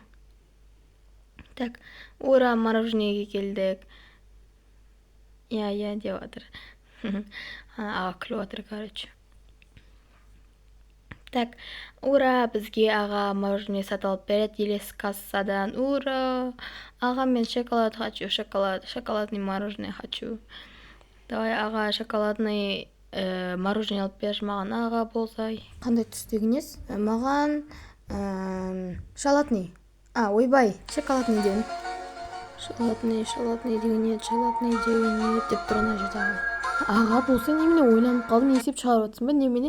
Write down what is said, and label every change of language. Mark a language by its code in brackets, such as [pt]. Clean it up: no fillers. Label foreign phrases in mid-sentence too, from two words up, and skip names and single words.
[ru] Так, ура, [kk] мороженеге келдік. Я деп отыр. Аға күліп отыр, короче. [ru] Так, ура, [kk] бізге аға мороженое сатып береді елес кассадан. [ru] Ура! [kk] Аға, мен [ru] шоколад хочу, шоколадный мороженое хочу. [kk] Давай, аға, [ru] шоколадный мороженое [kk] алып берші маған, аға болсай. Қандай түстегінес? Маған шоколадный. Ойбай, шоколадный деген. Шоколадный деген деп тұр ана жерде аға. Аға болса немене ойланып қалдым, есеп шығарып жатсың ба немене?